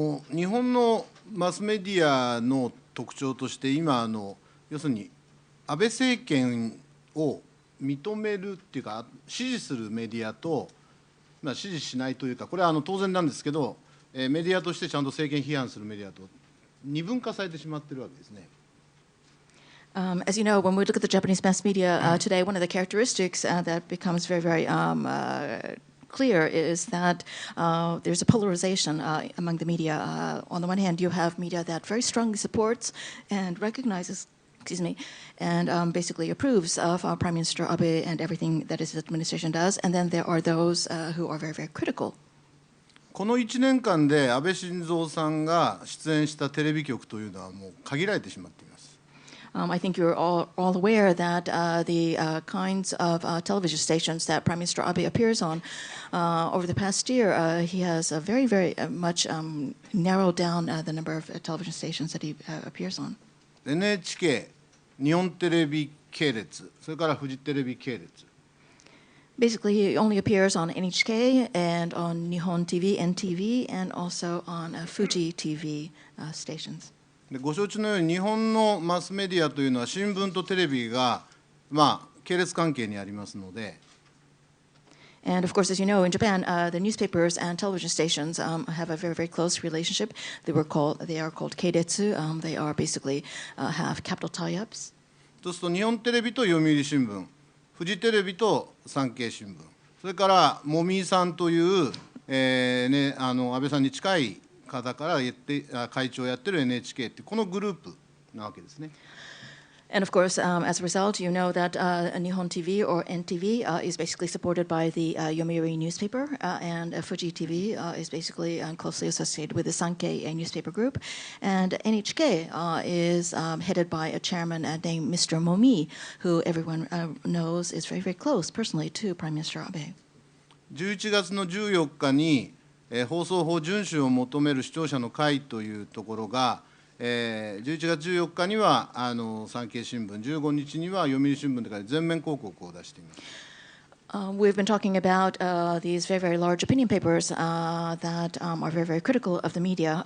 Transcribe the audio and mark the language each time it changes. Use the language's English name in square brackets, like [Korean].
[Japanese] 日本のマスメディアの特徴として今要するに安倍政権を認めるっていうか支持するメディアと、支持しないというか、これは当然なんですけど、メディアとしてちゃんと政権批判するメディアと二分化されてしまっているわけですね。 [English] As you know, when we look at the Japanese mass media today, one of the characteristics that becomes very, very clear is that there's a polarization among the media. On the one hand, you have media that very strongly supports and recognizes and basically approves of Prime Minister Abe and everything that his administration does. And then there are those who are very, very critical. [Japanese] この1年間で安倍晋三さんが出演したテレビ局というのはもう限られてしまっています。 [English] I think you're all aware that the kinds of television stations that Prime Minister Abe appears on over the past year, he has very, very much narrowed down the number of television stations that he appears on. [Japanese] NHK、日本テレビ系列、それからフジテレビ系列。 [English] Basically, he only appears on NHK and on Nihon TV, NTV, and also on Fuji TV stations. [Japanese] ご承知のように日本のマスメディアというのは新聞とテレビが系列関係にありますので。 [English] And of course, as you know, in Japan, the newspapers and television stations have a very, very close relationship. They are called keiretsu. They are basically have capital tie-ups. [Japanese] そうすると日本テレビと読売新聞、フジテレビと産経新聞、それからもみさんという、安倍さんに近い方から会長をやってる NHK ってこのグループなわけですね。 [English] And of course, as a result, you know that Nihon TV or NTV is basically supported by the Yomiuri newspaper, and Fuji TV is basically closely associated with the Sankei newspaper group. And NHK is headed by a chairman named Mr. Momi, who everyone knows is very, very close personally to Prime Minister Abe. [Japanese] 11月の14日に、放送法遵守を求める視聴者の会というところが、11月14日には産経新聞、15日には読売新聞で全面広告を出しています。 [English] We've been talking about these very, very large opinion papers that are very, very critical of the media.